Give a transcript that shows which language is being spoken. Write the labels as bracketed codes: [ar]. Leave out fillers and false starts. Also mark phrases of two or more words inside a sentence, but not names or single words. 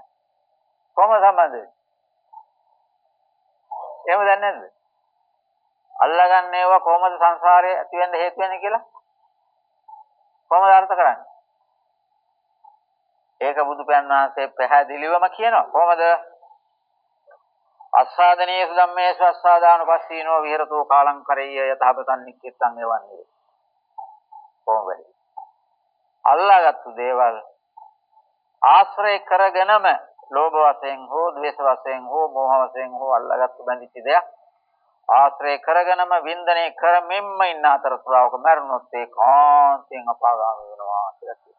[si] කොහොමද සම්බන්ධ වෙන්නේ? එහෙම දන්නේ නැද්ද? අල්ලගන්න ඒවා කොහොමද සංසාරේ ඇති වෙන්න හේතු වෙන්නේ කියලා? කොහොමද අර්ථ කරන්නේ? ඒක බුදු පියාණන් වහන්සේ පැහැදිලිවම කියනවා. කොහොමද? [pi] අස්සාදනේසු ධම්මේසු අස්සාදානුපස්සීනෝ විහෙරතෝ කාලං කරෙය්‍ය යතහපතං නික්කිට්ඨං එවන්නේ. [si] කොහොමද? අල්ලාගත්තු දේවල් ආශ්‍රය කරගෙනම ලෝභ වශයෙන් හෝ ද්වේෂ වශයෙන් හෝ මෝහ වශයෙන් හෝ අල්ලාගත්තු බැඳිච්ච දෙයක් ආශ්‍රය කරගෙනම වින්දනය කරමින්ම ඉන්න අතරතුරාවක මරණොත් ඒ කාන්තෙන් අපාගාමී වෙනවා කියලා කියනවා.